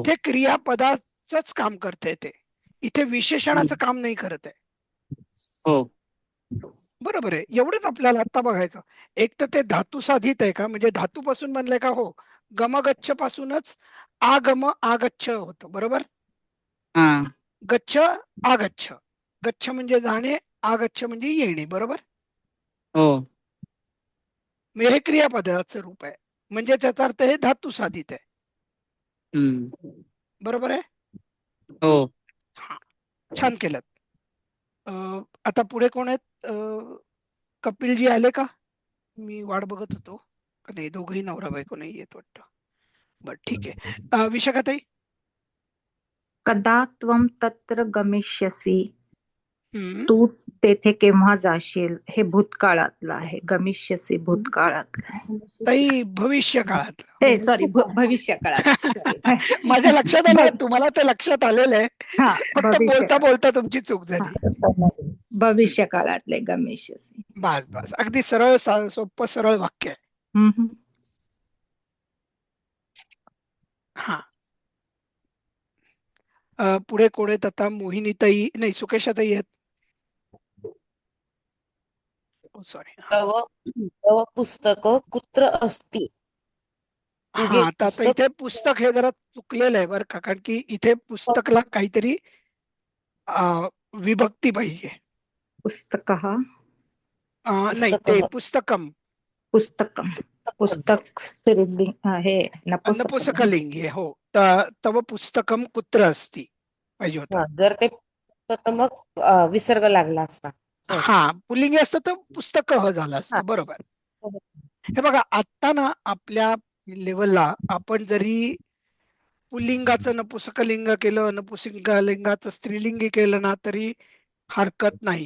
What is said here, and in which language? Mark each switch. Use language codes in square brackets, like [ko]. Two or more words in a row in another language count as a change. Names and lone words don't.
[mr] इथे क्रियापदाच काम करते, ते इथे विशेषणाचं काम नाही करत आहे. हो. बरोबर आहे, एवढंच आपल्याला आता बघायचं. एक तर ते धातू साधित आहे का, म्हणजे धातू पासून बनलंय का? हो, गमगच्छ पासूनच आगम आगच्छ होतं. बरोबर. हा. गच्छ आगच्छ, गच्छ म्हणजे जाणे, आगच्छ म्हणजे येणे. बरोबर. हो. म्हणजे हे क्रियापदाचं रूप आहे, म्हणजे त्याचा अर्थ हे धातू साधित आहे. बरोबर आहे. हो. हा छान केलं. आता पुढे कोण आहेत? कपिलजी आले का? मी वाट बघत होतो. नाही, दोघही नवरा बायको नाही येत वाटतं. बर ठीक आहे. विशाखाताई. [sa] कदा त्वम तत्र गमिष्यसि. हम्म. [mr] तू तेथे केव्हा जाशील. हे भूतकाळातलं आहे. गमिष्यसि भूतकाळातलं आहे. ताई भविष्य काळात. हे सॉरी भविष्य काळात. माझ्या लक्षात आलं, तुम्हाला ते लक्षात आलेलं आहे, हा फक्त भविष्य बोलता काळ. बोलता तुमची चूक झाली. भविष्य काळातले गमिष्यसि. बस बस, अगदी सरळ सोपं सरळ वाक्य आहे. हा पुढे कोण आहेत आता? मोहिनीताई, नाही सुकेशाताई आहेत. सॉरी. [sa] तव पुस्तक कुत्र अस्ति. [mr] हा आता इथे पुस्तक हे जरा चुकलेलं आहे बरं का, कारण की इथे पुस्तकला काहीतरी विभक्ती पाहिजे. पुस्तक नाही, ते पुस्तकम. पुस्तकम. पुस्तक स्त्रीलिंग हे नपुंसकलिंग आहे. हो, [sa] तव पुस्तकम कुत्र अस्ति [mr] पाहिजे होता. जर ते तर मग विसर्ग लागला असता. हा पुल्लिंगी असतं तर पुस्तक झालं असतं. बरोबर. हे बघा, आता ना आपल्या लेवलला आपण जरी पुल्लिंगाचं नपुंसकलिंग केलं, नपुंसकलिंगाचं स्त्रीलिंगी केलं ना, तरी हरकत नाही.